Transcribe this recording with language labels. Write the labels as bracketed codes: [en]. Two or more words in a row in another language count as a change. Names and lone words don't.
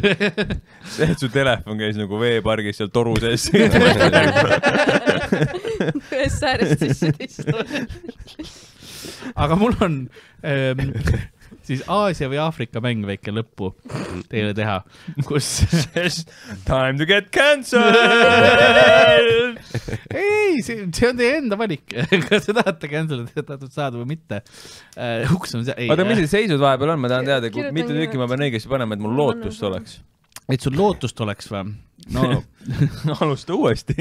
[et] See, et su telefon käis nagu veepargis seal toru sees. Ühes säärest sisse tistu. Aga mul on siis Aasia või Aafrika mäng väike lõppu teile teha, kus [en] time to get cancelled! [et] Ei, see on teie enda valik. Kas te tahate cancelled saada või mitte? Uks on see. Oota, mis need seisud vahepeal on? Ma tahan teada, mitu tükki ma pean õigesti panema, et mul lootust oleks. Et sul lootust oleks või? No, alusta uuesti.